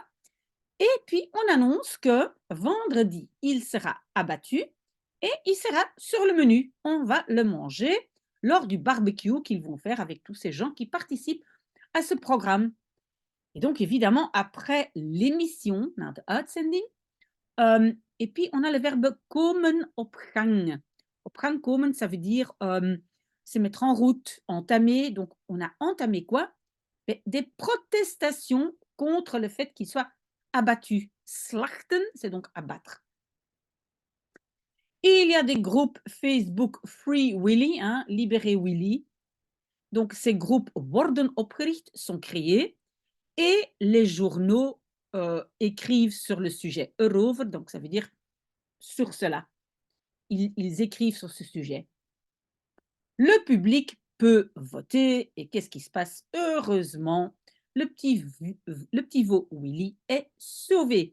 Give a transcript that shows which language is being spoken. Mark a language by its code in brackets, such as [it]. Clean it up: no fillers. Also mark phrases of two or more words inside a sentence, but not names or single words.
[fr] Et puis, on annonce que vendredi, il sera abattu et il sera sur le menu. On va le manger lors du barbecue qu'ils vont faire avec tous ces gens qui participent à ce programme. Et donc, évidemment, après l'émission, [nl] na de uitzending, [fr] et puis on a le verbe [nl] komen op gang. Op gang komen, [fr] ça veut dire se mettre en route, entamer. Donc, on a entamé quoi? Ben, des protestations contre le fait qu'il soit abattu. Slachten, c'est donc abattre. Et il y a des groupes Facebook Free Willy, hein, Libérer Willy. Donc, ces groupes [nl] worden opgericht, [fr] sont créés, et les journaux écrivent sur le sujet erover, donc ça veut dire sur cela. Ils écrivent sur ce sujet. Le public peut voter et qu'est-ce qui se passe? Heureusement, le petit veau Willy est sauvé.